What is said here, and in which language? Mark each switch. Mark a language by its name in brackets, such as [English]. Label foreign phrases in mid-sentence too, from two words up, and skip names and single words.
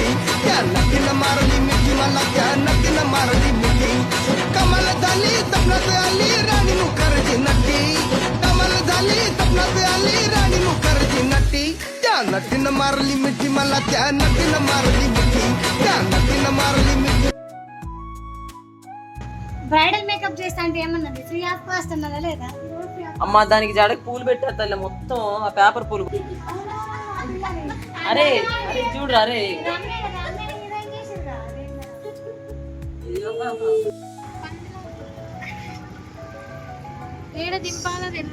[Marathi] त्या नटीनं मारली मिठी मला, त्या नटीनं मारली मिठी. कमल झाली स्वप्नात आली राणी मुखर्जी नटी. कमल झाली स्वप्नात आली राणी मुखर्जी नटी. त्या नटीनं मारली मिठी मला, त्या नटीनं मारली मिठी. त्या नटीनं मारली मिठी. [English] bridal makeup [Telugu] చేస్తా అంటే ఏమన్నది? [English] free of cost [Telugu] అన్నదా లేదా? అమ్మ దానికి జాడకి పూలు పెట్టారు తల్లి, మొత్తం ఆ పేపర్ పూలు. అరే అరే చూడరా, అరే ఏడ దింపాలా